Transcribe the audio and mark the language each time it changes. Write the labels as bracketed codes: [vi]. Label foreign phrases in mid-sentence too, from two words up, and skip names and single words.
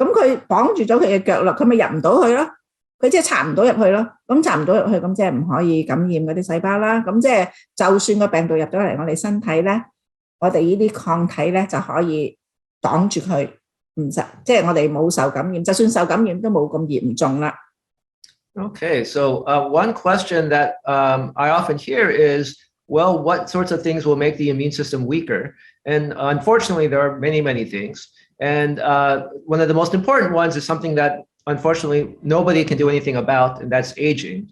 [yue] 咁佢綁住咗佢嘅腳咯，佢咪入唔到去咯。佢即係插唔到入去咯，咁插唔到入去，咁即係唔可以感染嗰啲細胞啦。咁即係就算個病毒入咗嚟我哋身體咧，我哋呢啲抗體咧就可以擋住佢，唔使即係我哋冇受感染，就算受感染都冇咁嚴重啦。 [en] Okay, so one question that I often hear is, well, what sorts of things will make the immune system weaker? And unfortunately, there are many, many things. And one of the most important ones is something that unfortunately nobody can do anything about, and that's aging.